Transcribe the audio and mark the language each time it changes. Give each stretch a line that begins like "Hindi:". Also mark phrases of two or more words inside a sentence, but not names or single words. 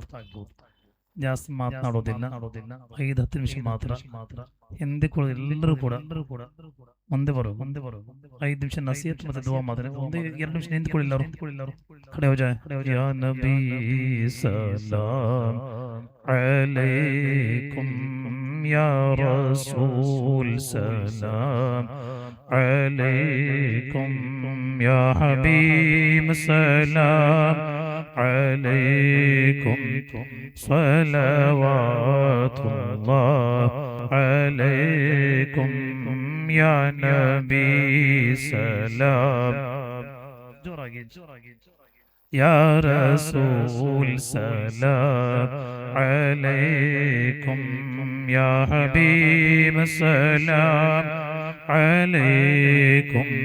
Kannada: ಜಾಸ್ತಿ ಮಾತನಾಡೋದಿಲ್ಲ, 5-10 ನಿಮಿಷ ಮಾತ್ರ ಹಿಂದೆ ಕೂಡ ಎಲ್ಲರೂ ಕೂಡ ಮುಂದೆ ಬರೋ 5 ನಿಮಿಷ ನಸೀಹತ್ ಮತ್ತೆ ದುವಾ ಮಾತ್ರ, 1-2 ನಿಮಿಷ ನಿಂತ್ಕೊಳ್ಳಿಲ್ಲ ಕಡೆ
Arabic: يا نبي سلام عليكم يا رسول سلام عليكم يا حبيب سلام عليكم صلوات الله عليكم يا نبي سلام يا رسول سلام عليكم يا حبيب سلام عليكم.